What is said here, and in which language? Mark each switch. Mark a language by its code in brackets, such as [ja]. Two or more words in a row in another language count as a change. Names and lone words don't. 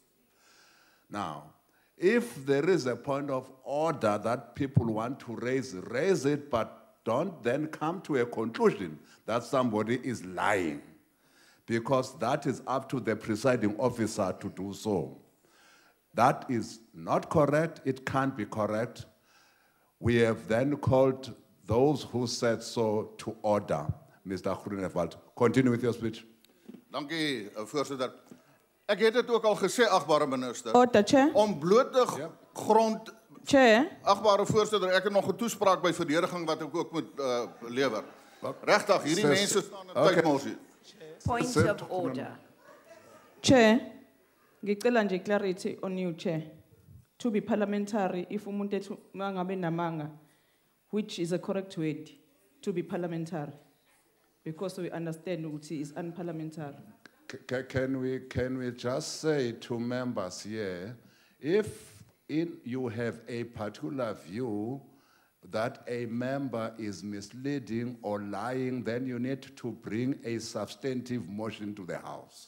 [en] Now, if there is a point of order that people want to raise it, but don't then come to a conclusion that somebody is lying. because that is up to the presiding officer to do so. That is not correct. It can't be correct. We have then called those who said so to order. Mr. Groenewald, continue with your speech. [af] Dankie, voorsitter. Ek het dit ook al gesê, agbare minister. [en] Order, Chair. [af] Om blote grond... [en] Chair. [af] Agbare voorsitter, ek het nog 'n toespraak by verdediging wat ek ook moet lewer. Regtig, hierdie mense staan in tydmos hier. [en] Point of order. Chair, [zu] ngicela nje [en] clarity on you, Chair. To be parliamentary, if [zu] umuntu ethi mangabe namanga, [en] which is a correct word, to be parliamentary, because we understand ukuthi is unparliamentary. Can we just say to members here, if you have a particular view that a member is misleading or lying, then you need to bring a substantive motion to the House.